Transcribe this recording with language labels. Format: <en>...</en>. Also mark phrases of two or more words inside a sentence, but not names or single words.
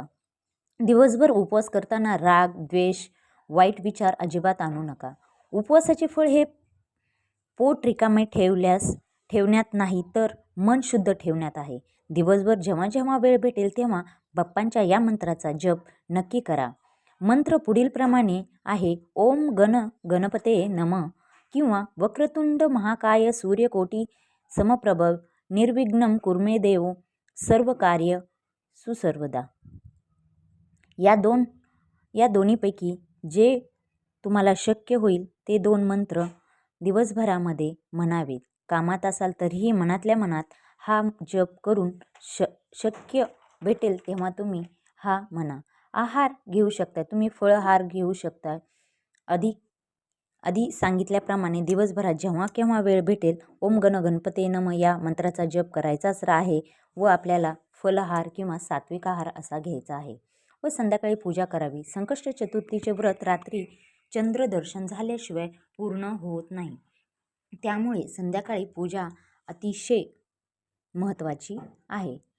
<mr>दिवसभर उपवास करताना राग, द्वेष, वाईट विचार अजिबात आणू नका. उपवासाचे फळ हे पोट रिकामे ठेवण्यात नाही तर मन शुद्ध ठेवण्यात आहे. दिवसभर जेव्हा वेळ भेटेल तेव्हा बाप्पांच्या या मंत्राचा जप नक्की करा. मंत्र पुढीलप्रमाणे आहे.</mr> <sa>ओम गणपते नमः किंवा वक्रतुंड महाकाय सूर्यकोटी समप्रभ निर्विघ्नं कुर्मे देव सर्व कार्य सुसर्वदा.</sa> <mr>या दोन्हीपैकी जे तुम्हाला शक्य होईल ते 2 मंत्र दिवसभरामध्ये म्हणावेत. कामात असाल तरीही मनातल्या मनात हा जप करून शक्य भेटेल तेव्हा तुम्ही हा म्हणा. आहार घेऊ शकता. तुम्ही फळाहार घेऊ शकता. आधी सांगितल्याप्रमाणे दिवसभरात जेव्हा केव्हा वेळ भेटेल</mr> <sa>ओम गण गणपते नमः</sa> <mr>या मंत्राचा जप करायचाच आहे व आपल्याला फलाहार किंवा सात्विक आहार असा घ्यायचा आहे व संध्याकाळी पूजा करावी. संकष्ट चतुर्थीचे व्रत रात्री चंद्रदर्शन झाल्याशिवाय पूर्ण होत नाही. त्यामुळे संध्याकाळी पूजा अतिशय महत्त्वाची आहे.</mr>